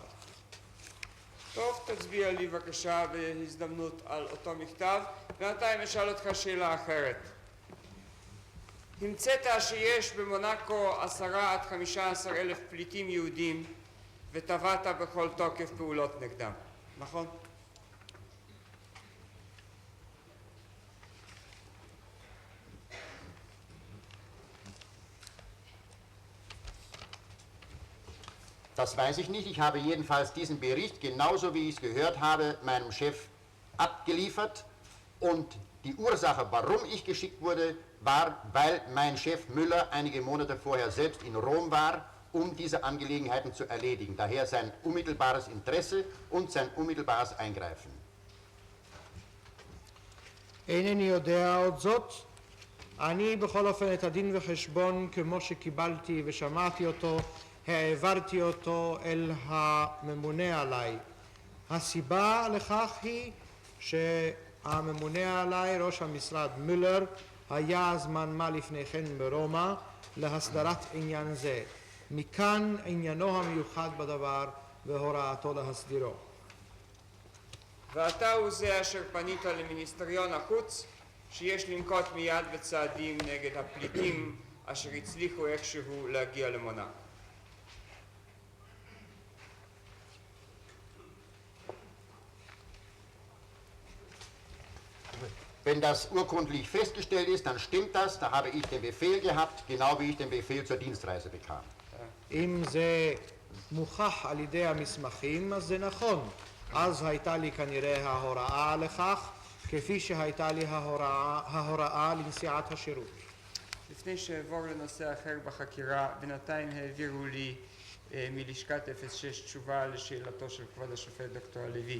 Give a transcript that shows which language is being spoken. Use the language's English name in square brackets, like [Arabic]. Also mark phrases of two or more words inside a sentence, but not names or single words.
[Hebrew] טוב, תצביע לי בבקשה בהזדמנות על אותו מכתב, ובינתיים אשאל אותך שאלה אחרת. המצאת שיש במונקו 10,000 עד 15,000 פליטים יהודים וטבעת בכל תוקף פעולות נגדם, נכון? [German] Das weiß ich nicht. Ich habe jedenfalls diesen Bericht, genauso wie ich es gehört habe, meinem Chef abgeliefert. Und die Ursache, warum ich geschickt wurde, war, weil mein Chef Müller einige Monate vorher selbst in Rom war, um diese Angelegenheiten zu erledigen. Daher sein unmittelbares Interesse und sein unmittelbares Eingreifen. [Hebrew] אינני יודע עוד זאת. אני בכל אופן את הדין וחשבון כמו שקיבלתי ושמעתי אותו, העברתי אותו אל הממונה עליי. הסיבה לכך היא שהממונה עליי, ראש המשרד מולר, היה זמן מה לפני כן ברומא להסדרת עניין זה. מכאן עניינו המיוחד בדבר והוראתו להסדירו. ואתה הוא זה אשר פנית למיניסטריון החוץ שיש לנקוט מיד בצעדים נגד הפליטים אשר הצליחו איכשהו להגיע למונקו. [German] Wenn das urkundlich festgestellt ist, dann stimmt das, da habe ich den Befehl gehabt, genau wie ich den Befehl zur Dienstreise bekam. [Hebrew] אם זה מוכח על ידי המסמכים, אז זה נכון. אז הייתה לי כנראה ההוראה לכך, כפי שהייתה לי ההוראה לנסיעת השירות. לפני שעבור לנושא אחר בחקירה, בינתיים העבירו לי מלשכת 06 תשובה לשאלתו של כבוד השופט דוקטור הלוי.